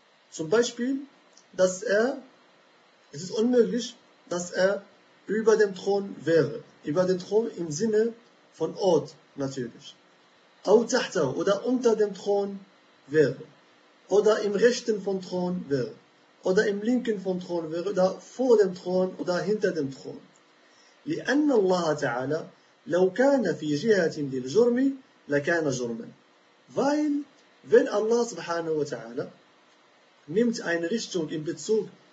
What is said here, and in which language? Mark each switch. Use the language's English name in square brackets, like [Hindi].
[German] Zum Beispiel, es ist unmöglich, dass er über dem Thron wäre. Über dem Thron im Sinne von Ort natürlich. [Arabic] Au tahtahu, [German] oder unter dem Thron wäre. Oder im Rechten von Thron wäre. Oder im Linken von Thron wäre. Oder vor dem Thron oder hinter dem Thron. [Arabic] لأن الله تعالى لو كان في جهة للجرم لكان جرما. [German] Weil, wenn Allah subhanahu wa ta'ala nimmt eine Richtung in Bezug